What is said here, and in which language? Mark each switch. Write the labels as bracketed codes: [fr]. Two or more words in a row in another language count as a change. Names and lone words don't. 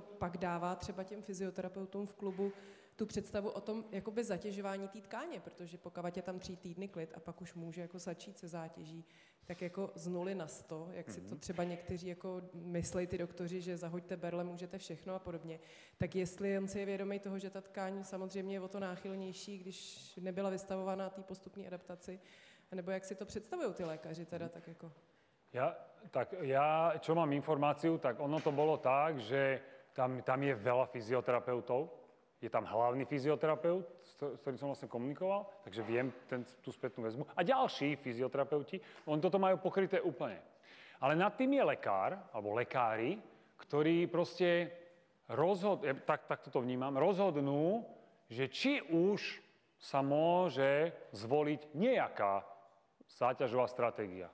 [cs] pak dává třeba těm fyzioterapeutům v klubu tu představu o tom jakoby zatěžování té tkáně, protože pokud je tam 3 týdny klid a pak už může jako začít se zátěží, tak jako z 0 na 100, jak si to třeba někteří jako myslejí ty doktoři, že zahoďte berle, můžete všechno a podobně, tak jestli on si je vědomý toho, že ta tkáň samozřejmě je o to náchylnější, když nebyla vystavovaná té postupné adaptaci, nebo jak si to představují ty lékaři teda tak jako? [sk] Ja, čo mám informáciu, tak ono to bolo tak, že tam je veľa fyzioterapeutov, je tam hlavný fyzioterapeut, s ktorým som vlastne komunikoval, takže viem tú spätnú väzbu. A ďalší fyzioterapeuti, oni toto majú pokryté úplne. Ale nad tým je lekár, alebo lekári, ktorí proste tak toto vnímam, rozhodnú, že či už sa môže zvoliť nejaká záťažová stratégia.